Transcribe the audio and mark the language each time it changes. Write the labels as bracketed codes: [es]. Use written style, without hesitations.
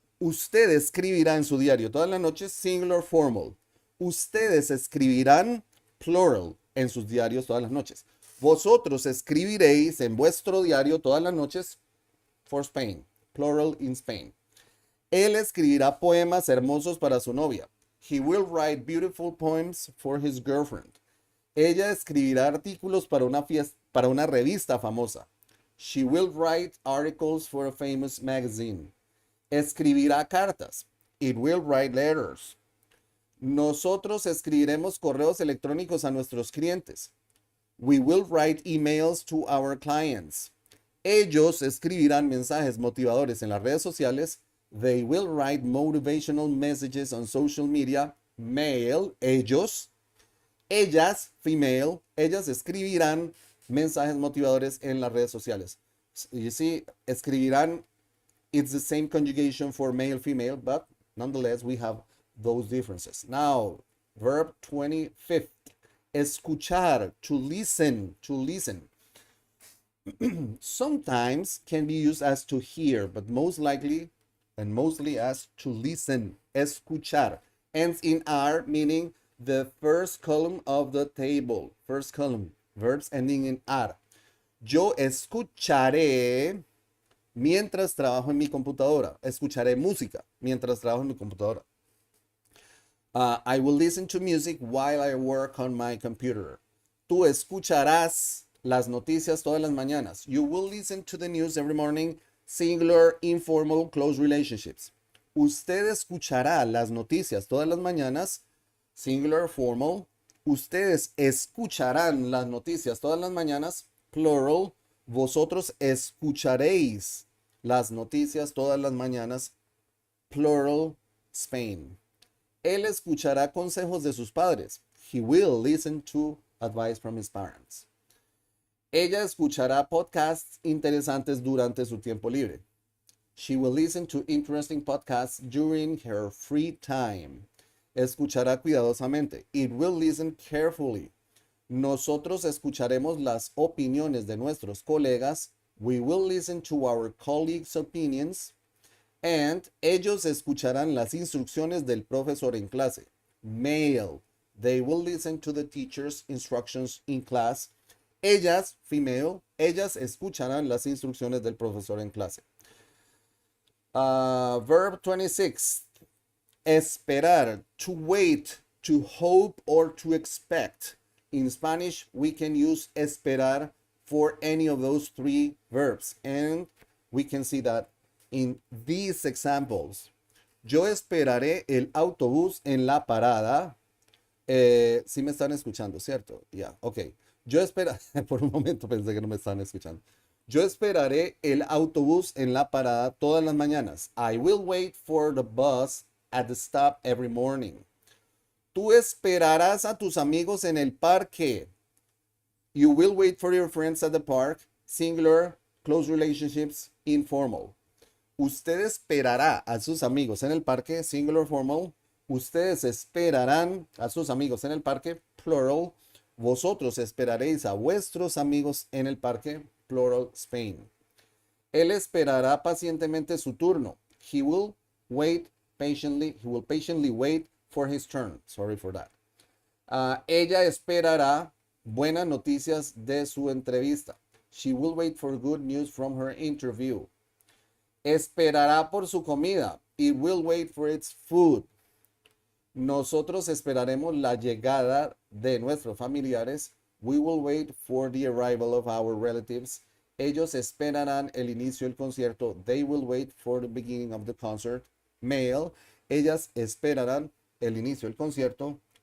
[es] Usted escribirá en su diario todas las noches, singular, formal. Ustedes escribirán, plural, en sus diarios todas las noches. Vosotros escribiréis en vuestro diario todas las noches, [en] for Spain, plural in Spain. [es] Él escribirá poemas hermosos para su novia. [en] He will write beautiful poems for his girlfriend. [es] Ella escribirá artículos para una revista famosa. [en] She will write articles for a famous magazine. [es] Escribirá cartas. [en] It will write letters. [es] Nosotros escribiremos correos electrónicos a nuestros clientes. [en] We will write emails to our clients. [es] Ellos escribirán mensajes motivadores en las redes sociales. [en] They will write motivational messages on social media. Mail, ellos. [es] Ellas, female, ellas escribirán mensajes motivadores en las redes sociales. [en] You see, escribirán, it's the same conjugation for male, female, but nonetheless, we have those differences. Now, verb 25th, escuchar, to listen, to listen. Sometimes can be used as to hear, but most likely and mostly as to listen, escuchar. Ends in R, meaning the first column of the table. First column, verbs ending in R. [es] Yo escucharé mientras trabajo en mi computadora. Escucharé música mientras trabajo en mi computadora. [en] I will listen to music while I work on my computer. [es] Tú escucharás las noticias todas las mañanas. [en] You will listen to the news every morning. Singular, informal, close relationships. [es] Usted escuchará las noticias todas las mañanas. Singular, formal. Ustedes escucharán las noticias todas las mañanas. Plural. Vosotros escucharéis las noticias todas las mañanas. [en] Plural, Spain. [es] Él escuchará consejos de sus padres. [en] He will listen to advice from his parents. [es] Ella escuchará podcasts interesantes durante su tiempo libre. [en] She will listen to interesting podcasts during her free time. [es] Escuchará cuidadosamente. [en] It will listen carefully. [es] Nosotros escucharemos las opiniones de nuestros colegas. [en] We will listen to our colleagues' opinions. [es] And ellos escucharán las instrucciones del profesor en clase. [en] Male. They will listen to the teacher's instructions in class. [es] Ellas, female, ellas escucharán las instrucciones del profesor en clase. [en] Verb 26. Esperar, to wait, to hope, or to expect. In Spanish, we can use esperar for any of those three verbs. And we can see that in these examples. [es] Yo esperaré el autobús en la parada. Sí me están escuchando, ¿cierto? Ya, yeah, ok. Yo esperaré, por un momento pensé que no me estaban escuchando. Yo esperaré el autobús en la parada todas las mañanas. [en] I will wait for the bus at the stop every morning. [es] Tú esperarás a tus amigos en el parque. [en] You will wait for your friends at the park. Singular, close relationships, informal. [es] Usted esperará a sus amigos en el parque. Singular, formal. Ustedes esperarán a sus amigos en el parque. Plural. Vosotros esperaréis a vuestros amigos en el parque. Plural, Spain. Él esperará pacientemente su turno. [en] He will wait patiently. He will patiently wait for his turn. Sorry for that. [es] Ella esperará buenas noticias de su entrevista. [en] She will wait for good news from her interview. [es] Esperará por su comida. [en] It will wait for its food. [es] Nosotros esperaremos la llegada de nuestros familiares. [en] We will wait for the arrival of our relatives. [es] Ellos esperarán el inicio del concierto. [en] They will wait for the beginning of the concert. Male. [es] Ellas esperarán el inicio del concierto.